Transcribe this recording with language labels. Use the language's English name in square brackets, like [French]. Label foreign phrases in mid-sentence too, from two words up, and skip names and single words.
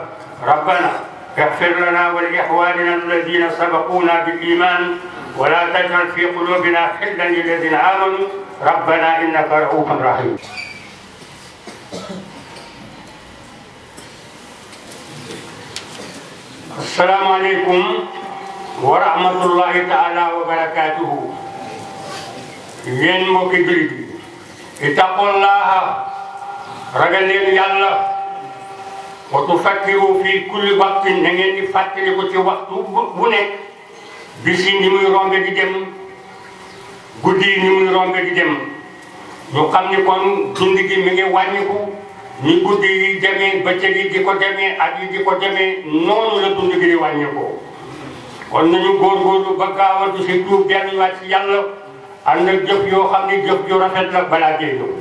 [Arabic] ربنا اغفر لنا ولإخواننا الذين سبقونا بالإيمان ولا تجعل في قلوبنا غلا للذين آمنوا ربنا إنك رؤوف رحيم. السلام عليكم ورحمة الله تعالى وبركاته. [Wolof] yéen mbokki jullit yi ittaqullaha ragal leen yàlla [Arabic] وتفكروا في كل وقت [Wolof] na ngeen di fàttaliku ci waxtu bu nekk bis yi ni muy rombe di dem guddi yi ni muy rombe di dem ñu xam ni kon dund gi mi ngi wàññiku ni guddi yi demee bëccëg yi di ko demee at yi di ko demee noonu la dund gi di wàññikoo kon nañu góorgóorlu ba gaawal ci tuub delluwaat ci yàlla ànd ak jëf yoo xam ne jëf yu rafet la balaa dee ñëw.